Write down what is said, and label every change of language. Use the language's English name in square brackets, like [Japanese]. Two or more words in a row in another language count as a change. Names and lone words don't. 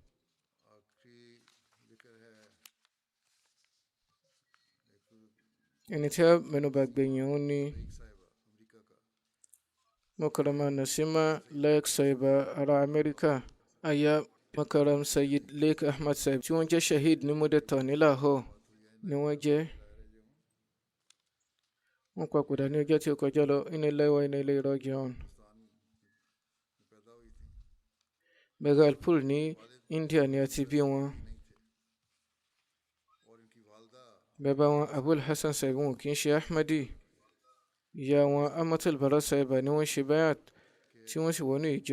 [Yoruba] Ẹni tí a mẹ́nubà gbẹ̀yìn òun ni Mukarrama Nasima Laik Sahiba ará Amẹ́ríkà. Aya Mukarram Sayyid Laik Ahmad Sahib tí wọ́n jẹ́ shahid ní Mudeta ní Lahore ni wọ́n jẹ́. Wọ́n papòdà ní ọjọ́ tí ó kọjá lọ. [Arabic] إنا لله وإنا إليه راجعون. [Yoruba] Bhagalpur ní India ni a ti bí wọn. Bàbá wọn Abul Hassan Sahib wọn kì í ṣe Ahmadi. Ìyá wọn Amatul Bara Sahiba ni wọ́n ṣe bayat tí wọ́n sì wọnú ìjọ.